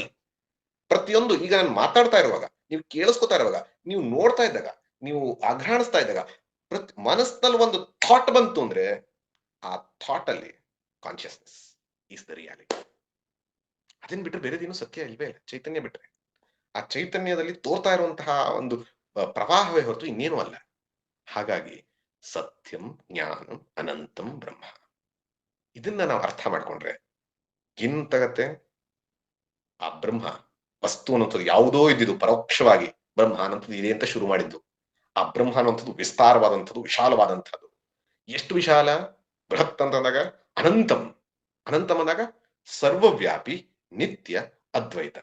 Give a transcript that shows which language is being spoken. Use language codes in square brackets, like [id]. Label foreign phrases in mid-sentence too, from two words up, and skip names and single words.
[kn] ಪ್ರತಿಯೊಂದು, ಈಗ ನಾನು ಮಾತಾಡ್ತಾ ಇರುವಾಗ, ನೀವು ಕೇಳಿಸ್ಕೊತಾ ಇರುವಾಗ, ನೀವು ನೋಡ್ತಾ ಇದ್ದಾಗ, ನೀವು ಅಘ್ರಾಣಿಸ್ತಾ ಇದ್ದಾಗ, ಮನಸ್ಸಿನಲ್ಲಿ ಒಂದು ಥಾಟ್ ಬಂತು ಅಂದ್ರೆ, ಆ ಥಾಟ್ ಅಲ್ಲಿ [en] consciousness is the reality. [kn] ಅದನ್ನ ಬಿಟ್ಟರೆ ಬೇರೆದೇನು ಸತ್ಯ ಇಲ್ವೇ ಇಲ್ಲ, ಚೈತನ್ಯ ಬಿಟ್ರೆ. ಆ ಚೈತನ್ಯದಲ್ಲಿ ತೋರ್ತಾ ಇರುವಂತಹ ಒಂದು ಪ್ರವಾಹವೇ ಹೊರತು ಇನ್ನೇನು ಅಲ್ಲ. [sa] ಹಾಗಾಗಿ ಸತ್ಯಂ ಜ್ಞಾನಂ ಅನಂತಂ ಬ್ರಹ್ಮ, [kn] ಇದನ್ನ ನಾವು ಅರ್ಥ ಮಾಡ್ಕೊಂಡ್ರೆ ಏನಾಗತ್ತೆ? ಆ ಬ್ರಹ್ಮ ವಸ್ತು ಅನ್ನೋಂಥದ್ದು ಯಾವುದೋ ಇದ್ದಿದ್ದು ಪರೋಕ್ಷವಾಗಿ ಬ್ರಹ್ಮ ಅನ್ನೋಂಥದ್ದು ಇದೆ ಅಂತ ಶುರು ಮಾಡಿದ್ದು. ಆ ಬ್ರಹ್ಮ ಅನ್ನುವಂಥದ್ದು ವಿಸ್ತಾರವಾದಂಥದ್ದು, ವಿಶಾಲವಾದಂಥದ್ದು. ಎಷ್ಟು ವಿಶಾಲ? ಬೃಹತ್ ಅಂತಂದಾಗ ಅನಂತಂ, ಅನಂತಂ ಅಂದಾಗ ಸರ್ವವ್ಯಾಪಿ, ನಿತ್ಯ, ಅದ್ವೈತ.